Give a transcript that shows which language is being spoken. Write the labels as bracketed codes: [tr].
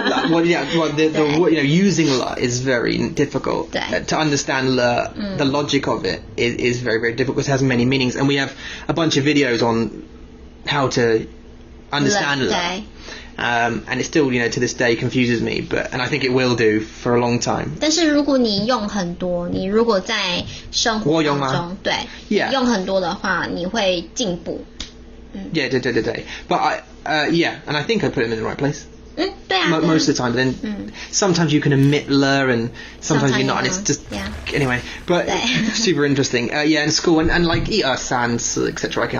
[en] Well, the using le is very difficult. To understand le, the logic of it is very, very difficult. It has many meanings, and we have a bunch of videos on how to understand le. And it still, to this day confuses me, and I think it will do for a long time. [zh] 但是如果你用很多，你如果在生活当中，对， [en] Yeah. [zh] 用很多的话，你会进步。 [en] Yeah, but yeah, and I think I put them in the right place. [zh] 对啊 [en] Most of the time, but then sometimes you can omit le and sometimes you're not, and it's just anyway. But super interesting. Yeah, in school and like 1 2 3 4 etc.